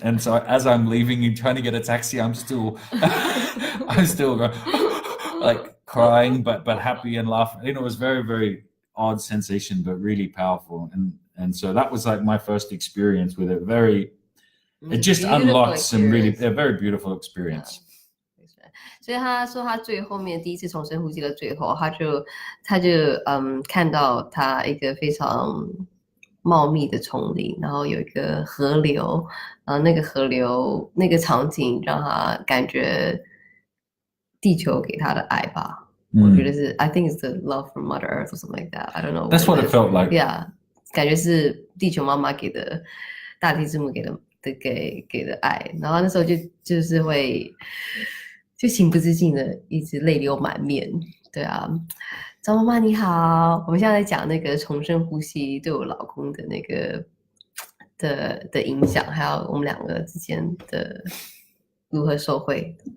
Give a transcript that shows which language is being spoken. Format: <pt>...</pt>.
<en>And so as I'm leaving and trying to get a taxi, I'm still going, like crying, but happy and laughing. It was very, very odd sensation, but really powerful. And so that was like my first experience with it. It just unlocked some really a very beautiful experience.</en> <zh>所以他说他最后面第一次重生呼吸的最后，他就看到他一个非常茂密的丛林，然后有一个河流，然后那个河流那个场景让他感觉地球给他的爱吧。我觉得是</zh> <en>I think it's the love from Mother Earth or something like that. I don't know. That's what it felt like.</en> <zh>Yeah, 感觉是地球妈妈给的，大地之母给的爱。然后那时候就是会就情不自禁的一直泪流满面。对啊，张妈妈你好，我们现在在讲那个重深呼吸对我老公的那个的影响，还有我们两个之间的如何受惠。</zh>